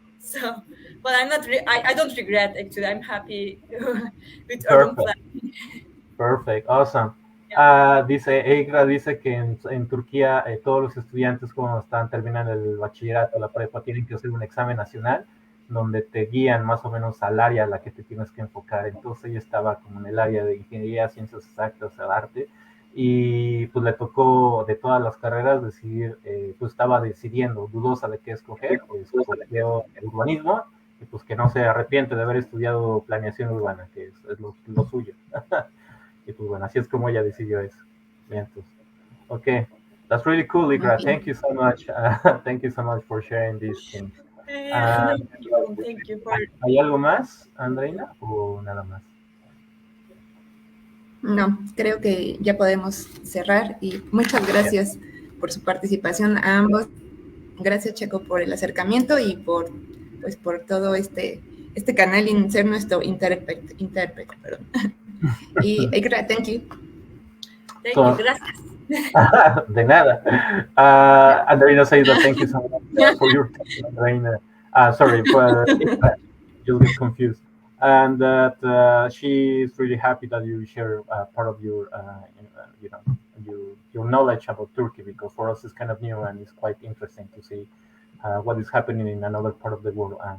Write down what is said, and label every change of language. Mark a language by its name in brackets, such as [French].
[English] So, but I'm not. I don't regret actually. I'm happy with urban planning. Perfect. Awesome. [Spanish] Ikra dice que en Turquía todos los estudiantes cuando están terminando el bachillerato, la prepa, tienen que hacer un examen nacional donde te guían más o menos al área a la que te tienes que enfocar. Entonces ella estaba como en el área de ingeniería, ciencias exactas, arte, y pues le tocó de todas las carreras decidir, pues estaba decidiendo, dudosa de qué escoger, pues escogió el urbanismo, y pues que no se arrepiente de haber estudiado planeación urbana, que es lo suyo. Y pues bueno, así es como ella decidió eso. Bien, pues. [English] Okay, that's really cool, Ikra. Thank you so much. Thank you so much for sharing these things. Thank you for... [Spanish] ¿Hay algo más, Andreina, o nada más? No, creo que ya podemos cerrar y muchas gracias por su participación a ambos. Gracias, Checo, por el acercamiento y por todo este canal y ser nuestro intérprete. Perdón. Y Ikra, [English] thank you. Thank you, [Spanish] gracias. De nada. [English] Andreina says that thank you so much for your time, Andreina. Sorry, for you'll get confused. And that she is really happy that you share part of your, you know, your knowledge about Turkey, because for us it's kind of new and it's quite interesting to see what is happening in another part of the world.